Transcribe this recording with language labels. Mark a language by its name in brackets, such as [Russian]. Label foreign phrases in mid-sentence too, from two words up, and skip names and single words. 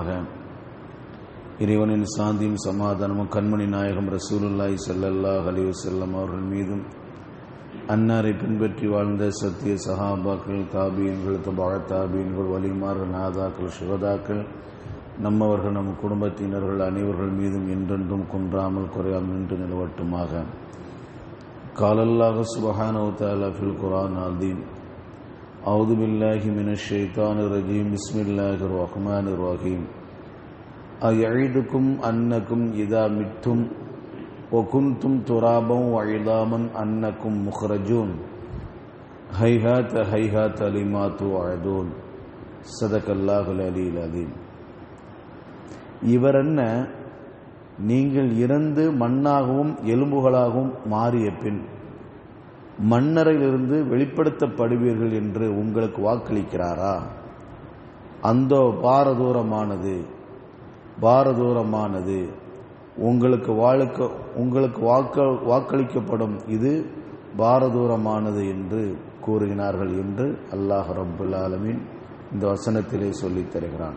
[Tamil] இறைவனின் சாந்தியும் சமாதானமும் கண்மணி நாயகம் [Arabic] رسول الله صلى الله عليه وسلم [Tamil] அவர்கள் மீதும், அன்னாரை பின்பற்றி வாழ்ந்த சத்திய சஹாபாக்கள், தாபீன்கள், தபா தாபீன்கள், வலிமார்கள், நாதாக்கள், சுகதாக்கள், நம்மவர்கள், நம் குடும்பத்தினர்கள் அனைவர்கள் மீதும் என்றென்றும் குன்றாமல் குறையாமல் நின்று நிலவட்டுமாக. [Arabic] قال الله سبحانه وتعالى في القرآن العظيم: أعوذ بالله من الشيطان الرجيم بسم الله الرحمن الرحيم أيعدكم أنكم إذا متم وكنتم ترابا وعظاما أنكم مخرجون هيهات هيهات لما توعدون صدق الله العلي العظيم. [Tamil] இவர் என்ன, நீங்கள் இறந்து மண்ணாகவும் எலும்புகளாகவும் மாறிய பின் மண்ணறையிலிருந்து வெளிப்படுத்தப்படுவீர்கள் என்று உங்களுக்கு வாக்களிக்கிறாரா? அந்தோ பாரதூரமானது உங்களுக்கு வாக்களிக்கப்படும், இது பாரதூரமானது என்று கூறுகிறார்கள் என்று [Arabic] الله رب العالمين [Tamil] இந்த வசனத்திலே சொல்லித் தருகிறான்.